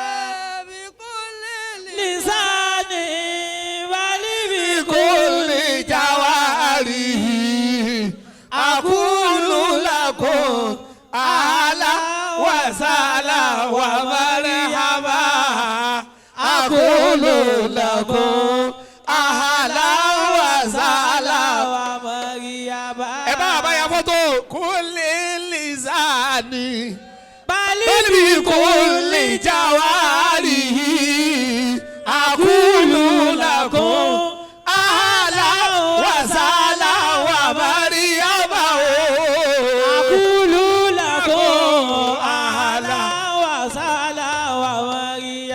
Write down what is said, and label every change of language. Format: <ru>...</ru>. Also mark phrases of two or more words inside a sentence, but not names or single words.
<ar>أقول لكم أهلا وسهلا ومرحبا أقول لكم أهلا وسهلا ومرحبا</ar> <yo>ẹ bá bá ya fọ́tò</yo> <ar>كل لسان بل بكل جواره أقول لكم أهلا وسهلا ومرحبا أقول لكم أهلا وسهلا ومرحبا</ar>